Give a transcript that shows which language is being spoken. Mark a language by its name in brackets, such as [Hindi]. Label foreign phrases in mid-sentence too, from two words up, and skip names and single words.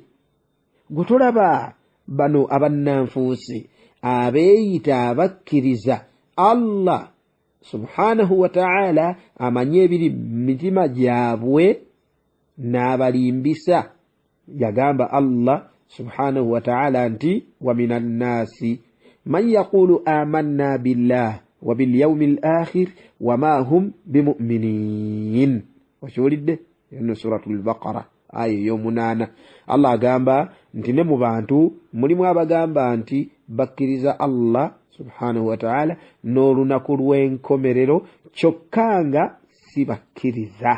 [Ganda] Gwe tolaba bano abannanfuusi abeeyita abakkiriza Allah [Arabic] سبحانه وتعالى [Ganda] amanye ebiri mitima gyabwe n'abalimbisa. [Arabic] Yagamba Allah سبحانه وتعالى nti ومن الناس من يقول آمنا بالله وباليوم الآخر وما هم بمؤمنين. [Ganda] Okiwulidde eno suratul Baqara aya y'omunaana. Allah agamba nti ne mu bantu mulimu abagamba nti bakkiriza Allah [Arabic] سبحانه وتعالى [Ganda] n'olunaku lw'enkomerero kyokka nga si bakkiriza.